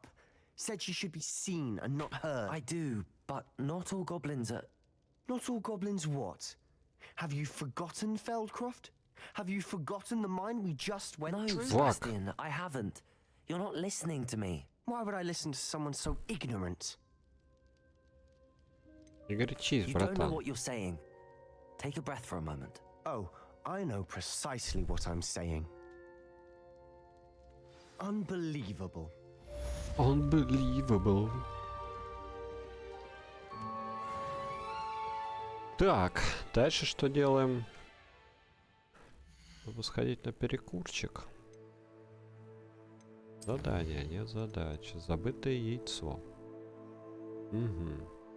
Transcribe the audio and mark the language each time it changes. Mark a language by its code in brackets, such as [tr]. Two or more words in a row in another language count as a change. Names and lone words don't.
[en] Said she should be seen and not heard. I do, but not all goblins are... Not all goblins what? Have you forgotten Feldcroft? Have you forgotten the mine we just went through? No, Sebastian, I haven't. You're not listening to me. Why would I listen to someone so ignorant? [ru] Не горячись, [en] You don't know [ru] братан. [en] what you're saying. Take a breath for a moment. Oh, I know precisely what I'm saying. Unbelievable. Unbelievable. [ru] Так, дальше что делаем? Надо сходить на перекурчик. Задание, нет задачи. Забытое яйцо. Угу.